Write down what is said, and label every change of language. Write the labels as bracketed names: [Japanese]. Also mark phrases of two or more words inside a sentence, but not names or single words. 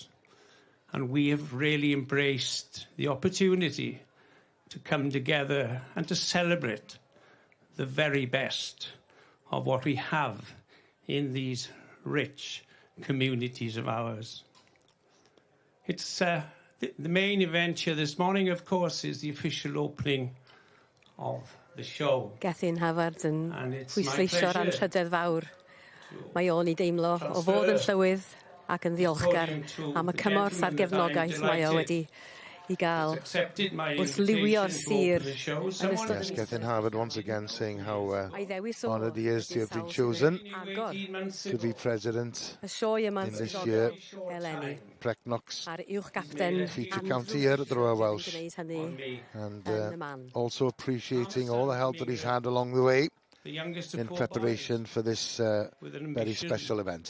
[English] And we have really embraced the opportunity to come together and to celebrate the very best of what we have in these rich communities of ours. It's the main event here this morning, of course, is the official opening of the show. [Welsh] Gethin Havard yn pwysleisio'r anrhydedd fawr. Mae o'n I deimlo o fod yn llywydd ac yn ddiolchgar am y cymorth a'r gefnogaeth mae o wedi I gael wrth liwio'r sir. [English] Yes, Gethin Harvard once again saying how honoured he is to have been chosen to be president in this year. Brecknock's feature county here at the Royal Welsh, and also appreciating all the help that he's had along the way in preparation for this very special event.